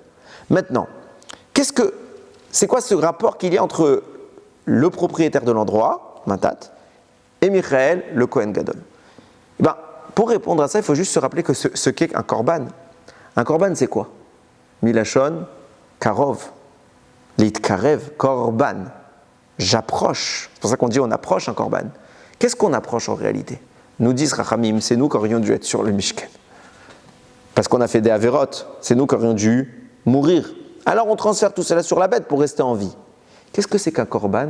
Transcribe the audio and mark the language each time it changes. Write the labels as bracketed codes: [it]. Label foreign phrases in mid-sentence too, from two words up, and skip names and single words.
[fr] Maintenant, c'est quoi ce rapport qu'il y a entre le propriétaire de l'endroit, Matat, et Michaël, le [he] כהן גדול? [fr] Pour répondre à ça, il faut juste se rappeler que ce qu'est un korban. Un korban, c'est quoi? Milachon, [he] קרוב, להתקרב, קרבן. [fr] J'approche. C'est pour ça qu'on dit on approche un korban. Qu'est-ce qu'on approche en réalité? Nous disent Rachamim, c'est nous qui aurions dû être sur le Mishkan. Parce qu'on a fait des avérotes, c'est nous qui aurions dû mourir. Alors on transfère tout cela sur la bête pour rester en vie. Qu'est-ce que c'est qu'un korban?